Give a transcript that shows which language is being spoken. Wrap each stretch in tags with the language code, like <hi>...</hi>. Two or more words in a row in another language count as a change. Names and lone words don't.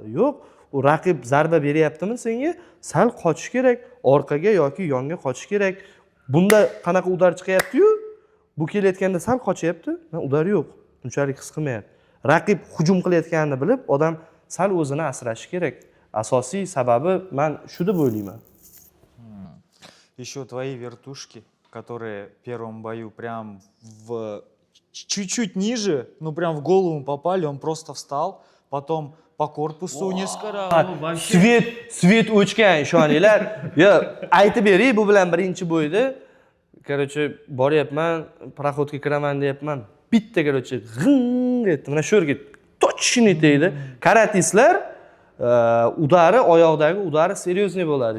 <uz>Yo'q, u raqib zarba beryaptimi senga, sal qochish kerak, orqaga yoki yonga qochish kerak. Bunda qanaqa udar chiqyapti-yu, bu kelayotganda sal qochyapti, udar yo'q, unchalik his qilmayapti. Raqib hujum qilayotganini bilib, odam sal o'zini asrashi kerak. Asosiy sababi men shu deb o'ylayman.</uz> <ru>Еще твои вертушки, которые в первом бою прям чуть-чуть ниже, ну прям в голову попали, он просто встал, потом по корпусу несколько раз.</ru> <uz>Svet o'chgan, ishoninglar. Yo, aytib bering, bu bilan birinchi bo'yda. Короче, boryapman, proxodga kiraman deyapman. Bitta короче, g'ing etdi. Mana shu yerga точно tegdi. Karatistlar udari, oyoqdagi udari seriozniy bo'ladi.</uz>